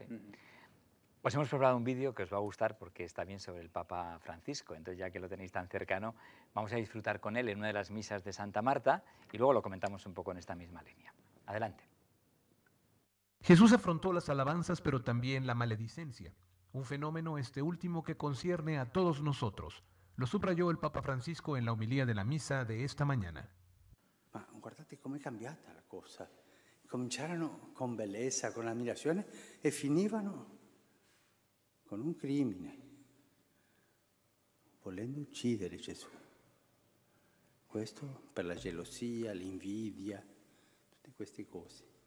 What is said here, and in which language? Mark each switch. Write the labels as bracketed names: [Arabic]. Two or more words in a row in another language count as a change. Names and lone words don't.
[Spanish] Os hemos preparado un vídeo que os va a gustar porque está bien sobre el Papa Francisco, entonces ya que lo tenéis tan cercano, vamos a disfrutar con él en una de las misas de Santa Marta y luego lo comentamos un poco en esta misma línea. Adelante. Jesús afrontó las alabanzas, pero también la maledicencia, un fenómeno este último que concierne a todos nosotros. Lo subrayó el Papa Francisco en la homilía de la misa de esta mañana. [Italian] Ma guardate com'è cambiata la cosa. Cominciarono con bellezza, con ammirazione e finivano con un crimine, volendo uccidere Gesù. Questo per la gelosia, l'invidia, tutte queste cose.